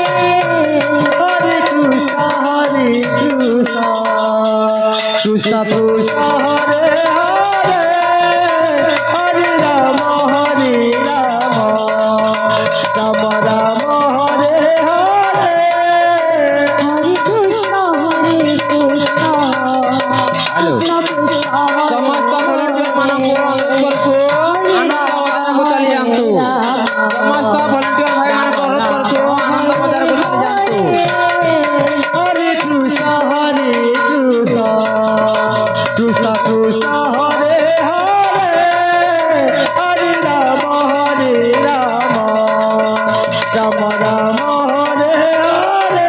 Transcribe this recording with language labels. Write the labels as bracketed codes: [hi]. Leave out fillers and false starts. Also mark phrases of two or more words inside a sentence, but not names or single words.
[sa] Hare Krishna, Krishna Krishna, Hare Hare, Hare Rama, Rama Rama, Hare Hare. Hare Krishna, Krishna Krishna, [or] ସମସ୍ତ ଭଲେଣ୍ଟିୟର ମାନଙ୍କୁ ଅନୁରୋଧ କରୁଛୁ ଆନନ୍ଦ ବଜାରକୁ ଚାଲି ଯାଆନ୍ତୁ ସମସ୍ତ ଭଲେଣ୍ଟିୟର ଭାଇ ମାନଙ୍କୁ ଅନୁରୋଧ କରୁଛୁ ଆନନ୍ଦ ବଜାରକୁ ଚାଲି ଯାଆନ୍ତୁ [sa] Hare Krishna, Krishna Krishna, Hare Hare, Hare Rama, Rama Rama, Hare Hare.